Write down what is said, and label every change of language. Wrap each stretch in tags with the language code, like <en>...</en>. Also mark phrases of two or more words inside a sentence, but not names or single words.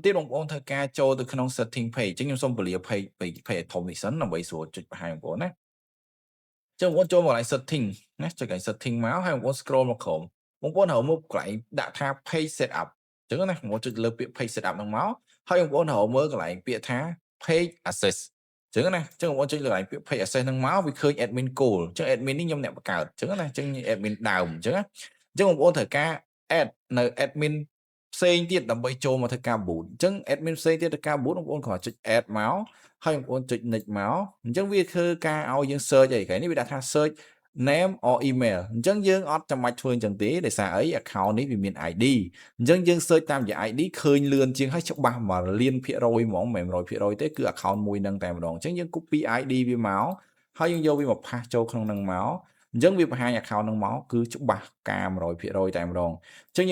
<km>ទៀតបងប្អូនធ្វើការចូលទៅក្នុង</km> <en>setting page</en> <km>អញ្ចឹងខ្ញុំសូមពន្លា page ឲ្យធំនេះសិនដើម្បីស្រួលចុចបង្ហាញបងប្អូនណាអញ្ចឹងបងប្អូនចូលមកកន្លែង setting ណាចុចកន្លែង setting មកហើយបងប្អូន scroll មកក្រោមបងប្អូនរកមើលកន្លែងដាក់ថា</km> <en>page setup</en> <km>អញ្ចឹងណាបងប្អូនចុចលើពាក្យ</km> <en>page setup</en> <km>ហ្នឹងមកហើយបងប្អូនរកមើលកន្លែងពាក្យថា</km> <en>page access</en> <km>អញ្ចឹងណាអញ្ចឹងបងប្អូនចុចលើកន្លែងពាក្យ</km> <en>page access</en> <km>ហ្នឹងមកវាឃើញ</km> <en>admin goal</en> <km>អញ្ចឹង admin នេះខ្ញុំអ្នកបង្កើតអញ្ចឹងណាអញ្ចឹង admin ដើម អញ្ចឹងណាអញ្ចឹងបងប្អូនត្រូវការ add នៅ admin ផ្សេងទៀតដើម្បីចូលមកធ្វើការ boot អញ្ចឹង admin ផ្សេងទៀតធ្វើការ boot បងប្អូនគ្រាន់តែចុច add មកហើយ បងប្អូនចុច next មកអញ្ចឹងវាធ្វើការឲ្យយើង search អីកន្លែងនេះវាដាក់ថា</km> <en>search name or email</en> <km>អញ្ចឹងយើងអត់ចាំបាច់ធ្វើអញ្ចឹងទេដោយសារអី account នេះវាមាន ID អញ្ចឹងយើង search តាមរយៈ ID ឃើញលឿនជាងហើយច្បាស់1លានភាគរយហ្មងមិនមែន100%ទេគឺ account មួយហ្នឹងតែម្ដងអញ្ចឹងយើង</km> <en>copy ID</en> <km>វាមកហើយយើងយកវាមកផាសចូលក្នុងហ្នឹងមកអញ្ចឹងវាបង្ហាញ account ហ្នឹងមកគឺច្បាស់ការ100%តែម្ដងអញ្ចឹង</km>